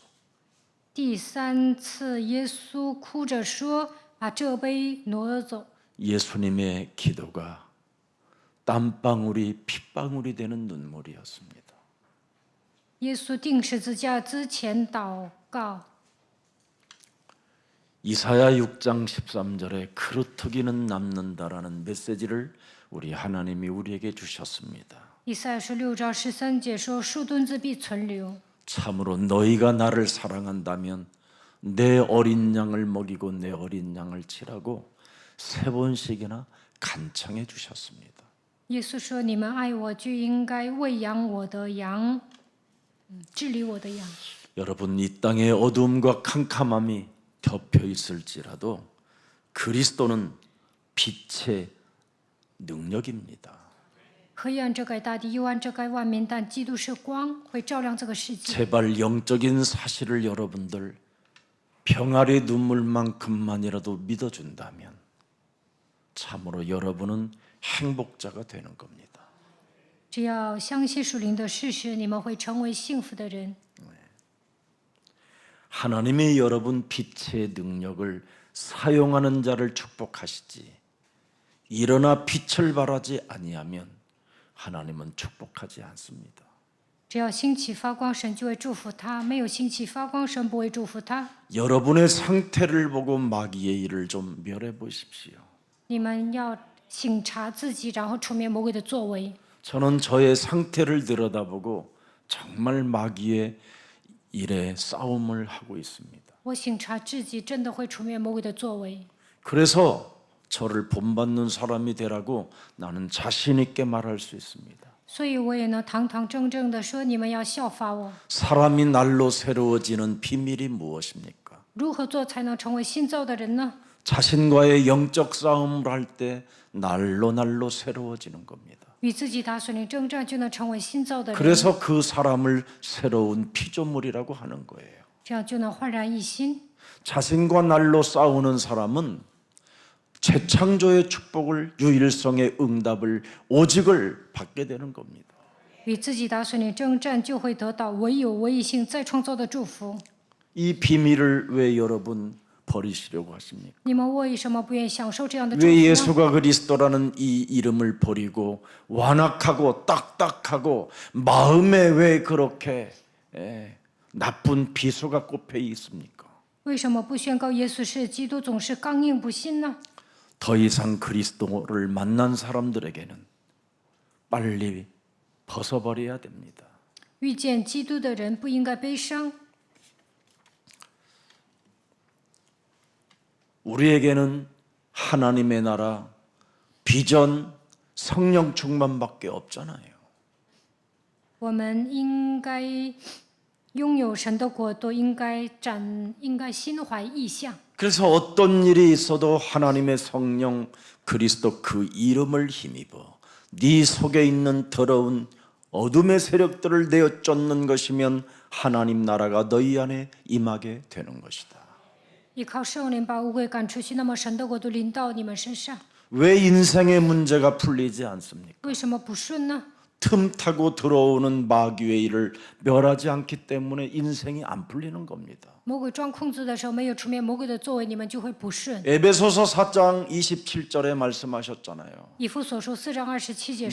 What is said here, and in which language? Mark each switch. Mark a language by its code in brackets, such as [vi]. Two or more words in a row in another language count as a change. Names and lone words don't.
[zh] 第三次，耶稣哭着说：“把这杯挪走。” [ko] 예수님의 기도가 땀방울이 핏방울이 되는 눈물이었습니다. [zh] 耶稣钉十字架之前祷告。 [ko] 이사야 6장 13절에 그루터기는 남는다라는 메시지를 우리 하나님이 우리에게 주셨습니다. [zh] 以赛亚书6章13节说：“树墩子必存留。” [ko] 참으로 너희가 나를 사랑한다면 내 어린 양을 먹이고 내 어린 양을 치라고 세 번씩이나 간청해 주셨습니다. [zh] 耶稣说：“你们爱我，就应该喂养我的羊，治理我的羊。” [ko] 여러분 이 땅의 어두움과 캄캄함이 덮여 있을지라도 그리스도는 빛의 능력입니다. [zh] 黑暗遮盖大地，幽暗遮盖万民，但基督是光，会照亮这个世界。 [ko] 제발 영적인 사실을 여러분들 병아리 눈물만큼만이라도 믿어준다면 참으로 여러분은 행복자가 되는 겁니다. [zh] 只要相信属灵的事实，你们会成为幸福的人。 [ko] 하나님이 여러분 빛의 능력을 사용하는 자를 축복하시지 일어나 빛을 발하지 아니하면 하나님은 축복하지 않습니다. [zh] 只要兴起发光，神就会祝福他；没有兴起发光，神不会祝福他。 [ko] 여러분의 상태를 보고 마귀의 일을 좀 멸해 보십시오. [zh] 你们要省察自己，然后除灭魔鬼的作为。 [ko] 저는 저의 상태를 들여다보고 정말 마귀의 일에 싸움을 하고 있습니다. [zh] 我省察自己，真的会除灭魔鬼的作为。 [ko] 그래서 저를 본받는 사람이 되라고 나는 자신 있게 말할 수 있습니다. [zh] 所以我也能堂堂正正的说，你们要效法我。 [ko] 사람이 날로 새로워지는 비밀이 무엇입니까? [zh] 如何做才能成为新造的人呢？ [ko] 자신과의 영적 싸움을 할 때 날로 새로워지는 겁니다. [zh] 与自己打属灵征战，就能成为新造的人。 [ko] 그래서 그 사람을 새로운 피조물이라고 하는 거예요. [zh] 这样就能焕然一新。 [ko] 자신과 날로 싸우는 사람은 재창조의 축복을 유일성의 응답을 오직을 받게 되는 겁니다. [zh] 与自己打属灵征战，就会得到唯有唯一性再创造的祝福。 [ko] 이 비밀을 왜 여러분 버리시려고 하십니까? [zh] 你们为什么不愿意享受这样的祝 [ko] 왜 [zh] 福呢？ [ko] 예수가 그리스도라는 이 이름을 버리고 완악하고 딱딱하고 마음에 왜 그렇게 나쁜 비수가 꼽혀 있습니까? [zh] 为什么不宣告耶稣是基督，总是刚硬不信呢？ [ko] 더 이상 그리스도를 만난 사람들에게는 빨리 벗어버려야 됩니다. [zh] 遇见基督的人不应该悲伤。 [ko] 우리에게는 하나님의 나라, 비전, 성령 충만밖에 없잖아요. [zh] 我们应该拥有神的国度，应该心怀意向。 [ko] 그래서 어떤 일이 있어도 하나님의 성령 그리스도 그 이름을 힘입어 네 속에 있는 더러운 어둠의 세력들을 내어 쫓는 것이면 하나님 나라가 너희 안에 임하게 되는 것이다. [zh] 依靠圣灵把污鬼赶出去，那么神的国度临到你们身上。 [ko] 왜 인생의 문제가 풀리지 않습니까? [zh] 为什么不顺呢？ [ko] 틈타고 들어오는 마귀의 일을 멸하지 않기 때문에 인생이 안 풀리는 겁니다. [zh] 魔鬼装控制的时候，没有除灭魔鬼的作为，你们就会不顺。 [ko] 에베소서 4장 27절에 말씀하셨잖아요. [zh] 以弗所书4章27节说，